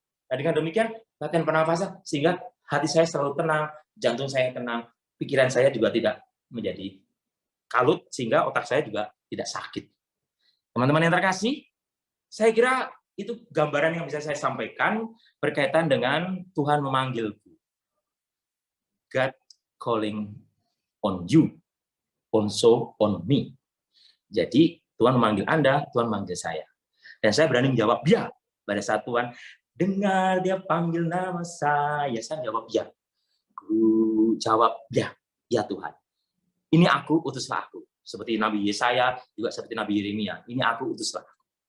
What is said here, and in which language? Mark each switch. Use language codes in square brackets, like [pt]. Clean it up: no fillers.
[id] Nah, dengan demikian, latihan pernafasan, sehingga hati saya selalu tenang, jantung saya tenang, pikiran saya juga tidak menjadi kalut, sehingga otak saya juga tidak sakit. Teman-teman yang terkasih, saya kira itu gambaran yang bisa saya sampaikan berkaitan dengan Tuhan memanggilku. [en] God calling on you, also on me. [id] Jadi, Tuhan memanggil Anda, Tuhan memanggil saya. Dan saya berani menjawab ya. Pada saat Tuhan dengar dia panggil nama saya jawab ya. Aku jawab ya, ya Tuhan. Ini aku, utuslah aku. Seperti Nabi Yesaya, juga seperti Nabi Yeremia. Ini aku, utuslah aku.